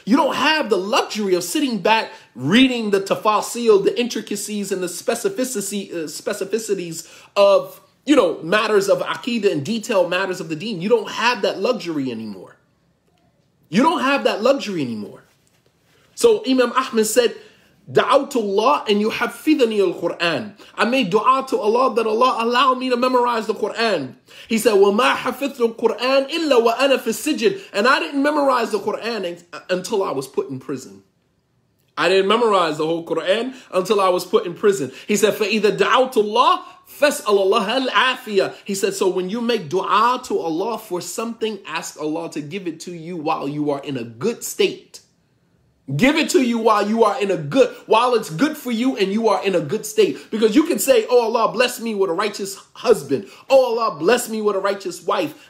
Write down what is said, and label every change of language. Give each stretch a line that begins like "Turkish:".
English: You don't have the luxury of sitting back, reading the tafasil, the intricacies and the specificities of, matters of aqidah and detailed matters of the deen. You don't have that luxury anymore. You don't have that luxury anymore. So Imam Ahmed said,
Arabic: Da'awtu Allah and yuhaffidhani al-Quran.
English: I made dua to Allah that Allah allow me to memorize the Quran. He said,
Arabic: وَمَا حَفِظْتُ الْقُرْآنِ إِلَّا وَأَنَا فِي السِّجْنِ.
English: And I didn't memorize the Quran until I was put in prison. I didn't memorize the whole Quran until I was put in prison. He said,
Arabic: فَإِذَا دَعَوْتُ اللَّهِ فَاسْأَلَ اللَّهَ الْعَافِيَةِ.
English: He said, so when you make dua to Allah for something, ask Allah to give it to you while you are in a good state. Give it to you while it's good for you and you are in a good state. Because you can say, oh, Allah bless me with a righteous husband. Oh, Allah bless me with a righteous wife.